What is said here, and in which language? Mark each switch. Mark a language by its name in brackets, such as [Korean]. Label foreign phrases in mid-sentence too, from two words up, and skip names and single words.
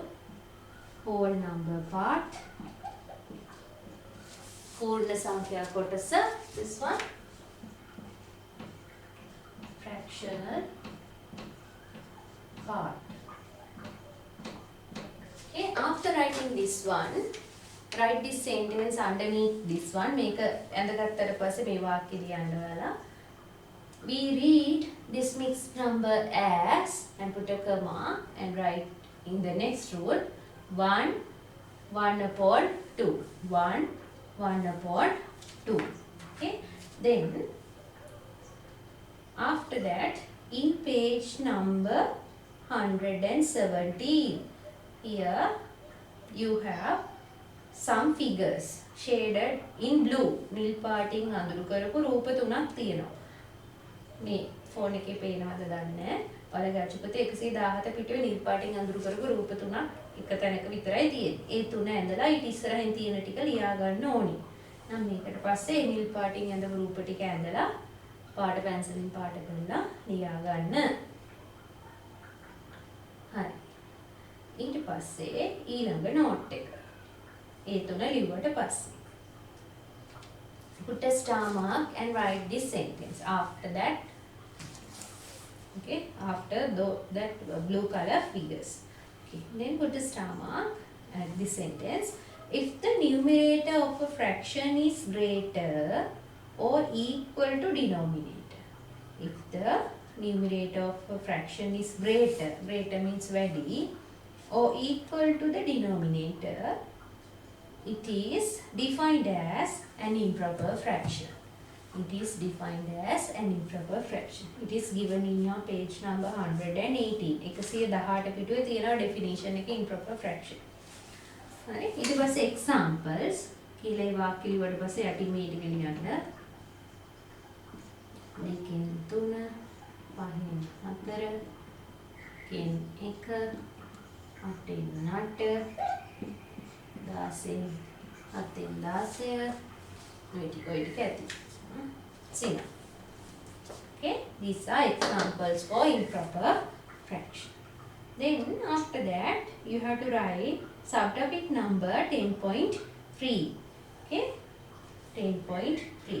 [English] Whole number part. [Sinhala] පූර්ණ සංඛ්‍යා කොටස. [English] This one. Fractional part. Okay, after writing this one, write this sentence underneath this one. Make a [Sinhala] ඇඳගත්තට පස්සේ මේ වාක්‍ය ලියන්න ඔයාලා. [English] We read this mixed number as, and put a comma and write in the next rule 1 upon 2. 1 upon 2. Okay, then after that in page number 117, here you have some figures shaded in blue. [Sinhala] නිල් පාටින් අඳුරු කරපු රූප තුනක් තියෙනවා. මේ ෆෝන් එකේ පේනවද දන්නේ නැහැ. ඔයාලගේ අචුපතේ 117 පිටුවේ නිල් පාටින් අඳුරු කරපු රූප තුනක් එක තැනක විතරයි තියෙන්නේ. ඒ තුන ඇඳලා ඊට ඉස්සරහින් තියෙන ටික ලියා ගන්න ඕනි. නම් මේකට පස්සේ නිල් පාටින් ඇඳපු රූප ටික ඇඳලා පාට පැන්සලින් පාට කරලා ලියා ගන්න. හරි. ඊට පස්සේ ඊළඟ නෝට් එක. ඒ තුන ලිව්වට පස්සේ [English] put a star mark and write this sentence. After that Okay, after that blue color figures. Okay, then put a star mark at the sentence. If the numerator of a fraction is greater or equal to denominator. If the numerator of a fraction is greater means very, or equal to the denominator, it is defined as an improper fraction. It is defined as an improper fraction. It is given in your page number 118. [Sinhala] 118 පිටුවේ තියෙනවා definition එක [English] improper fraction. [Sinhala] හරි. ඊට පස්සේ examples කියලා ඒ වාක්‍ය ලියුවට පස්සේ යටින් මේ ටික ලියන්න. 2කින් 3 5න් 4 කින් 1 8න් 8 10න් 7න් 10 ඔය ටික ඇති. [English] See now. Okay, these are examples for improper fraction. Then after that you have to write subtopic number 10.3. Okay, 10.3.